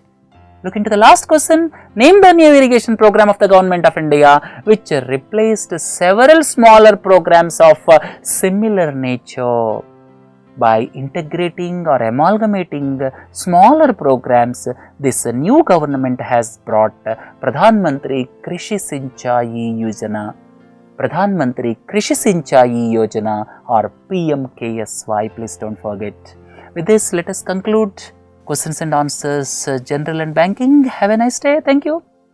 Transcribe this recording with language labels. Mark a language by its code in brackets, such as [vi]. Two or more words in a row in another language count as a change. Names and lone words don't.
[en] Look into the last question. Name the new irrigation program of the Government of India which replaced several smaller programs of similar nature. By integrating or amalgamating smaller programs, this new government has brought Pradhan Mantri Krishi Sinchai Yojana. Pradhan Mantri Krishi Sinchai Yojana or PMKSY. Please don't forget. With this, let us conclude questions and answers, general and banking. Have a nice day. Thank you.